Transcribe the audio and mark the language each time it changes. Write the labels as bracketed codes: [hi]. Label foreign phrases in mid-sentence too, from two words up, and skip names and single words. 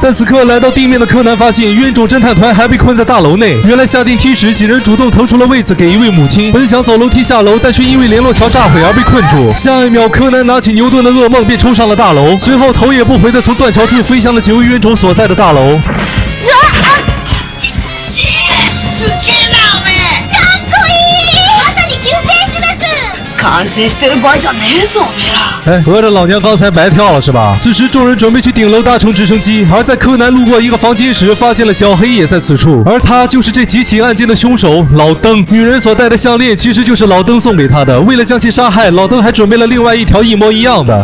[zh] 但此刻来到地面的柯南发现，冤种侦探团还被困在大楼内。原来下电梯时，几人主动腾出了位子给一位母亲，本想走楼梯下楼，但却因为联络桥炸毁而被困住。下一秒，柯南拿起牛顿的噩梦，便冲上了大楼，随后头也不回的从断桥处飞向了几位冤种所在的大楼。 [ja] かっこいい。まさに救世主です。感心してる場合じゃねえぞおめえら。 [zh] 哎，合着老娘刚才白跳了是吧？此时众人准备去顶楼搭乘直升机，而在柯南路过一个房间时，发现了小黑也在此处，而他就是这几起案件的凶手老登。女人所戴的项链其实就是老登送给他的，为了将其杀害，老登还准备了另外一条一模一样的。